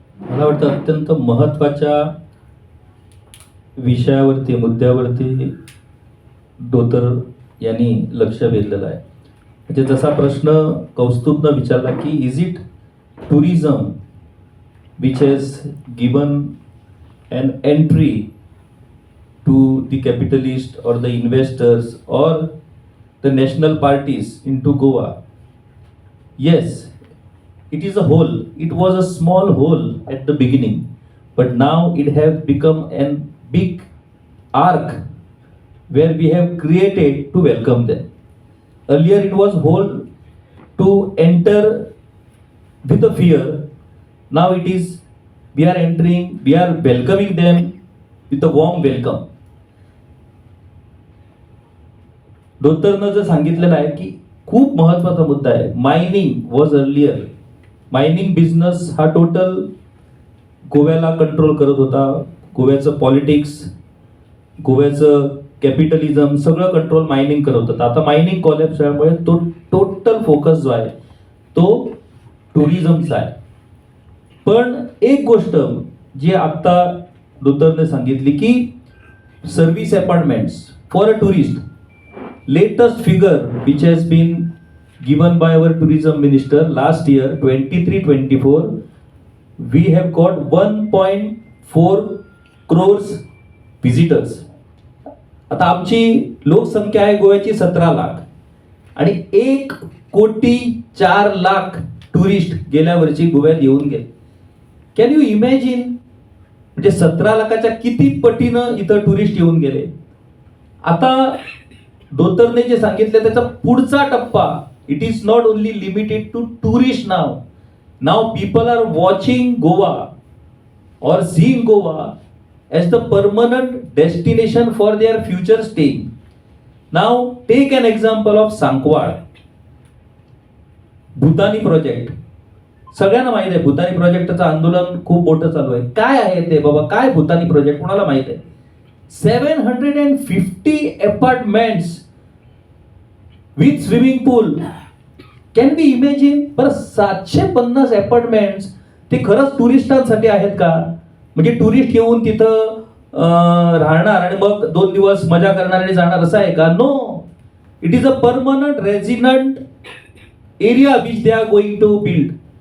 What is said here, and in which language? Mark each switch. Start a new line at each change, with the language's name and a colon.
Marathi: मला वाटतं अत्यंत महत्त्वाच्या विषयावरती, मुद्द्यावरती धोतर यांनी लक्ष वेधलेलं आहे. म्हणजे जसा प्रश्न कौस्तुभनं विचारला की
English: Is it tourism which has given an entry to the capitalists or the investors or the national parties into Goa. Yes, it is a hole. It was a small hole at the beginning, but now it has become a big ark where we have created to welcome them. Earlier it was hole to enter with a fear. Now it is we are entering, we are welcoming them with a warm welcome.
Marathi: धोतरनं जर सांगितलेलं आहे की खूप महत्वाचा मुद्दा आहे.
English: Mining was earlier.
Marathi: Mining business हा total गोव्याला कंट्रोल करत होता. गोव्याचं पॉलिटिक्स, गोव्याचं कॅपिटलिझम सगळं कंट्रोल मायनिंग करत होतं. आता मायनिंग कॉलॅप्स झाल्यामुळे तो टोटल फोकस जो आहे तो टुरिझमचा आहे. पण एक गोष्ट जी आता धोतरने सांगितली की
English: Service apartments for a tourist, latest figure which has been given by our tourism minister last year 23-24, we have got 1.4 crores visitors.
Marathi: आता आमची लोकसंख्या आहे गोव्याची 17 लाख आणि 1,04,00,000 टुरिस्ट गेल्या वर्षी गोव्यात येऊन गेले.
English: Can you imagine?
Marathi: म्हणजे 17 लाखाच्या किती पटीनं इथं टुरिस्ट येऊन गेले. आता धोतरने जे सांगितले त्याचा पुढचा टप्पा,
English: It is not only limited to tourist. Now people are watching Goa or seeing Goa as the permanent destination for their future staying. Now take an example of Sankwad.
Marathi: Bhutani project सगळ्यांना माहित आहे. भूतानी प्रोजेक्टचं आंदोलन खूप मोठं चालू आहे. काय आहे ते बाबा, काय भूतानी प्रोजेक्ट कोणाला माहित आहे?
English: 750 apartments with swimming pool. Can we imagine?
Marathi: Per 750 apartments ते खरंच टुरिस्टांसाठी आहेत का? म्हणजे टुरिस्ट येऊन तिथं राहणार आणि मग 2 दिवस मजा करणार आणि जाणार असं आहे का?
English: No, it is a permanent resident area which they are going to build.